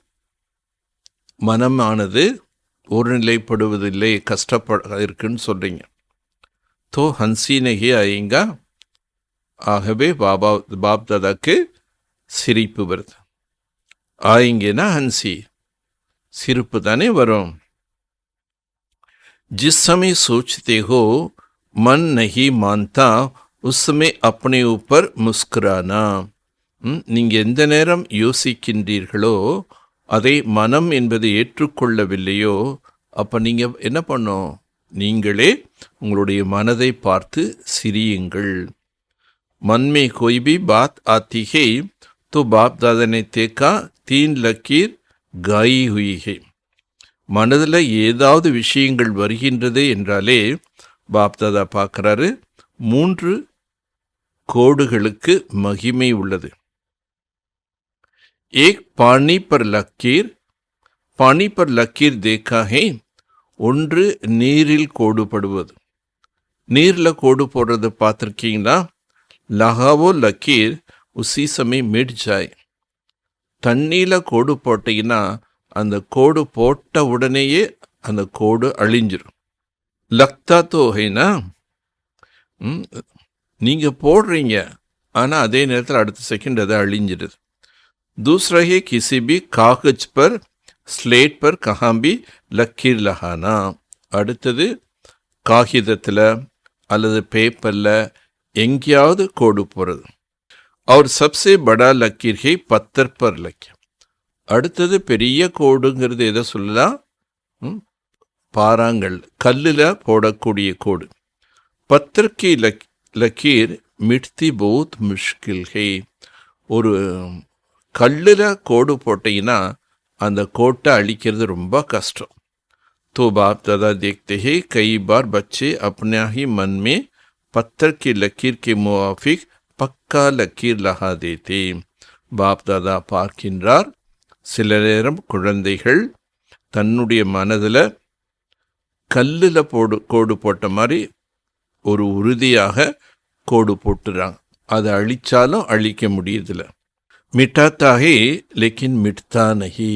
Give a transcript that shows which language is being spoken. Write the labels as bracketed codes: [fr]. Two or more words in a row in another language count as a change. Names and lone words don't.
[ta] மனமானது ஒருநிலைப்படுவதில்லை, கஷ்டப்பட இருக்குன்னு சொல்கிறீங்க. [hi] तो हंसी नहीं आएगा. [ta] ஆகவே பாப் தாதாக்கு சிரிப்பு வருது. ஆயேங்கன்னா ஹன்சி, சிரிப்பு தானே வரும். [hi] जिस समय सोचते हो मन नहीं मानता उस समय अपने ऊपर मुस्कुराना. [ta] நீங்கள் எந்த நேரம் யோசிக்கின்றீர்களோ அதை மனம் என்பதை ஏற்றுக்கொள்ளவில்லையோ அப்போ நீங்கள் என்ன பண்ணணும்? நீங்களே உங்களுடைய மனதை பார்த்து சிரியுங்கள். [hi] मन में कोई भी बात आती है तो बाप दादा ने देखा 3 लकीर गाई हुई है. [ta] மனதில் ஏதாவது விஷயங்கள் வருகின்றது என்றாலே பாப்தாதா பார்க்குறாரு 3 கோடுகளுக்கு மகிமை உள்ளது. [hi] एक पानी पर लकीर, पानी पर लकीर देखा है. [ta] ஒன்று நீரில் கோடு படுவது. நீரில் கோடு போடுறது பார்த்துருக்கீங்களா? [hi] लगाओ लकीर उसी समय मिट जाए. [ta] தண்ணியில் கோடு போட்டிங்கன்னா அந்த கோடு போட்ட உடனேயே அந்த கோடு அழிஞ்சிடும். [hi] लगता तो है ना [ta] நீங்கள் போடுறீங்க, ஆனால் அதே நேரத்தில் அடுத்த செகண்ட் அதை அழிஞ்சிடுது. [hi] दूसरा है किसी भी कागज पर स्लेट पर कहाँ भी लकीर लगाना. [ta] அடுத்தது காகிதத்தில் அல்லது பேப்பரில் எங்கேயாவது கோடு போடுறது. [hi] और सबसे बड़ा लकीर है पत्थर पर लकीर. [ta] அடுத்தது பெரிய கோடுங்கிறது எதை சொல்லலாம்? பாறாங்கல், கல்லில் போடக்கூடிய கோடு. [hi] पत्थर की लकीर मिटती बहुत मुश्किल है. [ta] ஒரு கல்லில் கோடு போட்டீங்கன்னா அந்த கோட்டை அழிக்கிறது ரொம்ப கஷ்டம். [hi] तो बाप दादा देखते हैं कई बार बच्चे अपने ही मन में पत्थर की लकीर के मुवाफिक पक्का लकीर लगा देते. [ta] பாப் தாதா பார்க்கின்றார், சில நேரம் குழந்தைகள் தன்னுடைய மனதில் கல்லில் கோடு போட்ட மாதிரி ஒரு உறுதியாக கோடு போட்டுறாங்க. அதை அழிச்சாலும் அழிக்க முடியதில்லை. [hi] मिटाता है लेकिन मिटता नहीं.